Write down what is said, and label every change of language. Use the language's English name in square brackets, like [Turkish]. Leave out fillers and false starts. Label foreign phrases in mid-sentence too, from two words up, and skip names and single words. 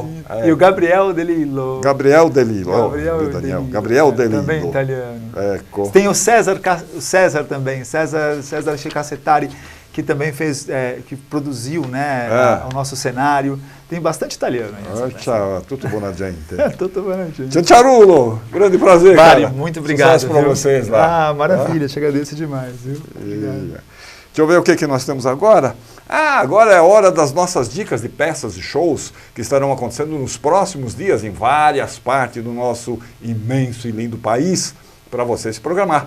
[Portuguese] E o Gabriel Delillo. Gabriel Delillo. Também italiano. Tem o César também, César Cacetari, que também fez, que produziu, né, o nosso cenário. Tem bastante italiano aí. [Italian] Ciao, tutto buona gente. Tutto buona gente. [Portuguese] Cianciarulo, grande prazer, Mari, cara. muito obrigado. Sucesso para vocês lá. Maravilha, te agradeço demais, viu? Deixa eu ver o que nós temos agora. Agora é a hora das nossas dicas de peças e shows que estarão acontecendo nos próximos dias em várias partes do nosso imenso e lindo país, para você se programar.